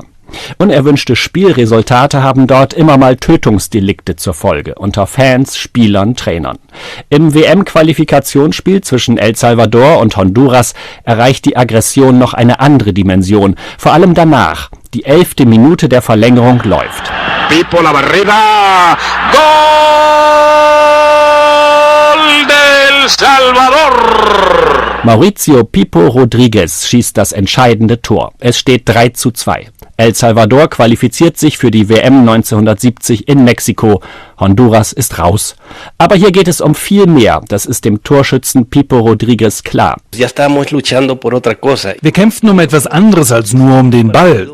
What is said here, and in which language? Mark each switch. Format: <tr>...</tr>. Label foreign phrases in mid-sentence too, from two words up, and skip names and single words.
<de>Unerwünschte Spielresultate haben dort immer mal Tötungsdelikte zur Folge, unter Fans, Spielern, Trainern. Im WM-Qualifikationsspiel zwischen El Salvador und Honduras erreicht die Aggression noch eine andere Dimension, vor allem danach. Die 11. Minute der Verlängerung läuft.</de> <es>Pipo la barrida. ¡Gol del Salvador!</es> <de>Mauricio Pipo Rodriguez schießt das entscheidende Tor. Es steht 3:2. El Salvador qualifiziert sich für die WM 1970 in Mexiko. Honduras ist raus. Aber hier geht es um viel mehr. Das ist dem Torschützen Pipo Rodriguez klar. Wir kämpften um etwas anderes als nur um den Ball.</de>